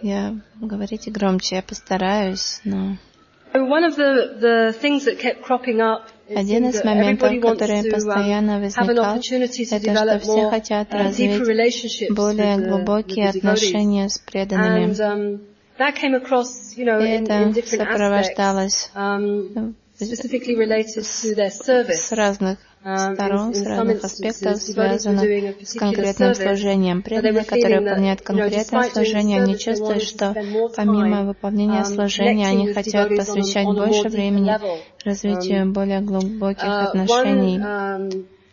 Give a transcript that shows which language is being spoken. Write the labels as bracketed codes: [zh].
[ru] Я говорите громче, я постараюсь, но... [en] One of the things that kept cropping up [ru] один из моментов, который постоянно возникал, это что все хотят развить более глубокие отношения с преданными. [en] That came across, you know, in different aspects, specifically related to their service. [ru] С разных сторон, с разных аспектов, связанных с конкретным служением. Преданные, которые выполняют конкретное служение, они чувствуют, что помимо выполнения служения, они хотят посвящать больше времени развитию более глубоких отношений.